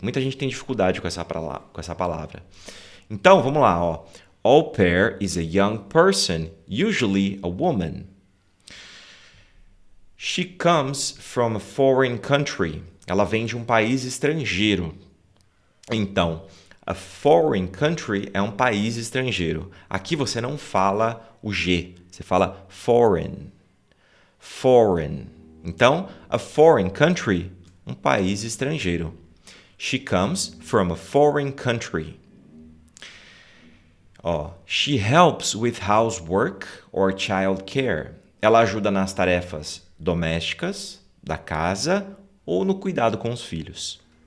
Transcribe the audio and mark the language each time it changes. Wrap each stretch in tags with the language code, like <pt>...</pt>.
<pt>Muita gente tem dificuldade com essa palavra. Então, vamos lá, ó.</pt> <en>Au pair is a young person, usually a woman. She comes from a foreign country.</en> <pt>Ela vem de um país estrangeiro. Então,</pt> <en>a foreign country</en> <pt>é um país estrangeiro. Aqui você não fala o G, você fala foreign. Foreign. Então,</pt> <en>a foreign country,</en> <pt>um país estrangeiro.</pt> <en>She comes from a foreign country. She helps with housework or child care.</en> <pt>Ela ajuda nas tarefas domésticas, da casa ou no cuidado com os filhos.</pt>